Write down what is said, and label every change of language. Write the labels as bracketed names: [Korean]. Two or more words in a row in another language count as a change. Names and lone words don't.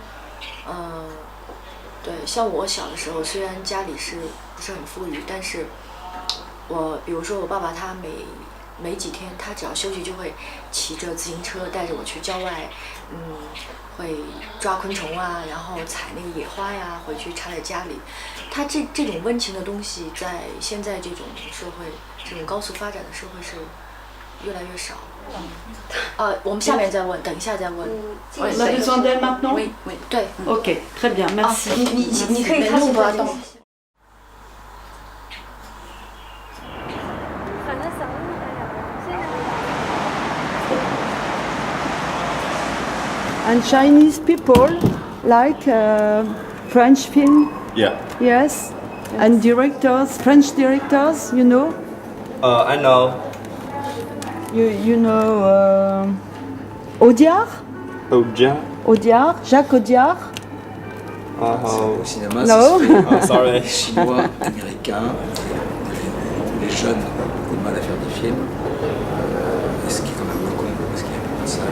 [Chinese] 对，像我小的时候，虽然家里是不是很富裕，但是比如说我爸爸他没几天，他只要休息就会骑着自行车带着我去郊外，会抓昆虫啊，然后采那个野花呀，回去插在家里。他这种温情的东西，在现在这种社会，这种高速发展的社会是越来越少。我们下面再问，等一下再问。 [French] On a besoin d'elle maintenant? Oui, oui. 对。 Ok, très bien, merci. [Chinese] 你可以看不要动。 [English] And Chinese people like French film? Yeah. Yes. And directors, French directors, you know? I know. You know Audiard? Audiard, Jacques Audiard? [French] Au cinéma, [English] No. [French] c'est chinois, américain. Les jeunes ont beaucoup de mal à faire des films. Et ce qui est quand même le comble, parce qu'il y a beaucoup de salles.